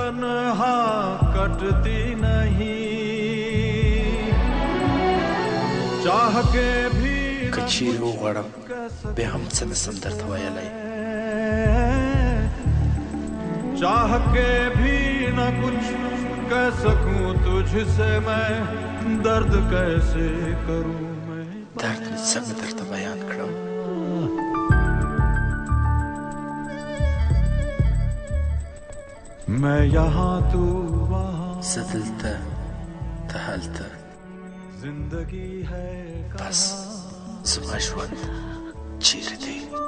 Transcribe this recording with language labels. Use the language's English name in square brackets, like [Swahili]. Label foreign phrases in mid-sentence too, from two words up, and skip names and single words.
[Pashto] که چیرې وغواړم بیا هم څه نسم درته ویلی. درد مې څنګه درته بیان کړم؟ [Urdu] میں یہاں تو وہاں, [Pashto] زه دلته ته هلته [Urdu] زندگی ہے [Pashto] پس زما ژوند چیرې دی؟